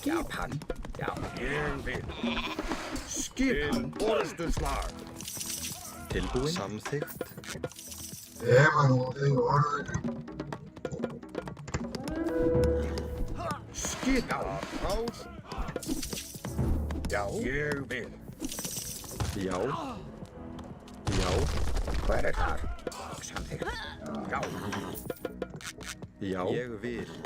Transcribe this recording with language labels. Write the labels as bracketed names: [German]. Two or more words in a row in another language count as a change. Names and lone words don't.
[Icelandic] hann. Já. Ég vil. Skipan orustuslag. Tilbúin. Samþykkt. [Portuguese] Ema, não tem ordem. [Icelandic] Skipan rás. Já. Ég vil. Já. Já. Hver þar? Samþykkt. Já. Já. Ég vil.